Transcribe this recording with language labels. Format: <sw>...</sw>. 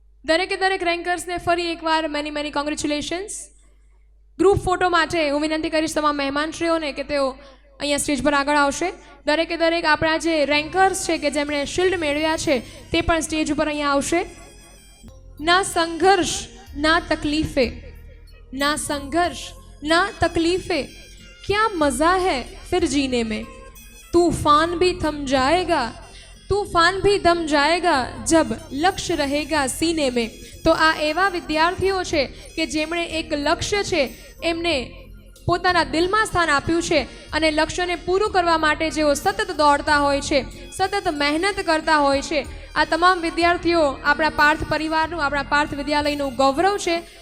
<gu>દરેકે દરેક રેન્કર્સને ફરી એકવાર</gu> <en>Many many congratulations.</en> <gu>Group photo માટે હું વિનંતી કરીશ તમામ મહેમાનશ્રીઓને કે તેઓ અહીંયા સ્ટેજ પર આગળ આવશે. દરેકે દરેક આપણા જે રેન્કર્સ છે કે જેમણે શિલ્ડ મેળવ્યા છે તે પણ સ્ટેજ ઉપર અહીંયા આવશે. ના સંઘર્ષ</gu> <hi>ना तकलीफे, ना संघर्ष ना तकलीफे, क्या मज़ा है फिर जीने में, तूफान भी थम जाएगा, तूफान भी थम जाएगा जब लक्ष्य रहेगा सीने में.</hi> <gu>तो आ एवा विद्यार्थीओ छे के जेमणे एक लक्ष्य छे एमने પોતાના દિલમાં સ્થાન આપ્યું છે અને લક્ષ્યને પૂરું કરવા માટે જેઓ સતત દોડતા હોય છે, સતત મહેનત કરતા હોય છે, આ તમામ વિદ્યાર્થીઓ આપણા પાર્થ પરિવારનું, આપણા પાર્થ વિદ્યાલયનું ગૌરવ છે.</gu>